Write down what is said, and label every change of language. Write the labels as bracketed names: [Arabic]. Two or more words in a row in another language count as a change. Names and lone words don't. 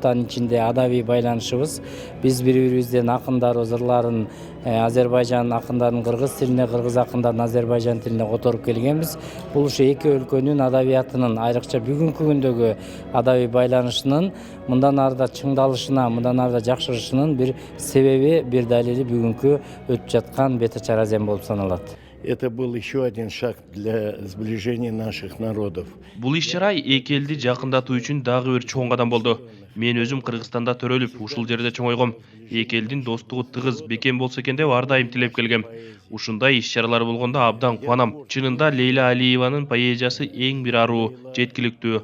[Kyrgyz] Анын ичинде адабий байланышыбыз. Биз бири-бирибизден акындарыбыз ырларын Азербайжан акындарын кыргыз тилине, кыргыз акындарын Азербайжан тилине которуп келгенбиз. Бул ушу эки өлкөнүн адабиятынын, айрыкча бүгүнкү күндөгү адабий байланышынын мындан арыда чыңдалышына, мындан арыда жакшырышынын бир себеби, бир далили бүгүнкү өтүп жаткан бет ачар азем болуп саналат. [Russian] Это был еще один шаг для сближения наших народов. [Kyrgyz] Бул иш-чара эки элди жакындатуу үчүн дагы бир чоң кадам болду. Мен өзүм Кыргызстанда төрөлүп, ушул жерде чоңойгом. Эки элдин достугу тыгыз, бекем болсо экен деп ар дайым тилеп келгем. Ушундай иш-чаралар болгондо абдан кубанам. Чынында Лейла Алиеванын поэзиясы эң бир аруу, жеткиликтүү.